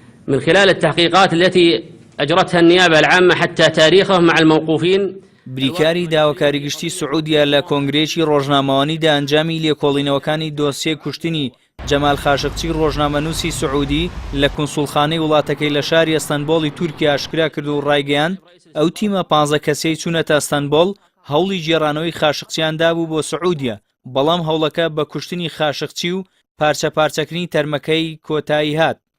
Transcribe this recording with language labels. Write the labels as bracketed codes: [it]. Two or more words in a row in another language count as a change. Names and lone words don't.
[ar] من خلال التحقيقات التي أجرتها النيابة العامة حتى تاريخه مع الموقوفين. [ckb] بریکاری داواکاری گشتی سعودیا لە کۆنگرێکی ڕۆژنامەوانیدا ئەنجامی لێکۆڵینەوەکانی دۆسیە کوشتنی جەمال خاشقچی ڕۆژنامەنووسی سعودی لە کونسوڵخانەی وڵاتەکەی لە شاری ئەستەنبۆڵی تورکیا ئاشکرا کرد و ڕایگەیاند ئەو تیمە 15 کەسەی چوونەتە ئەستەنبۆڵ هەوڵی گێڕانەوەی خاشقچیان دابوو بۆ سعودیا، بەڵام هەوڵەکە بە کوشتنی خاشقچی و پارچە پارچەکردنی تەرمەکەی کۆتایی هات.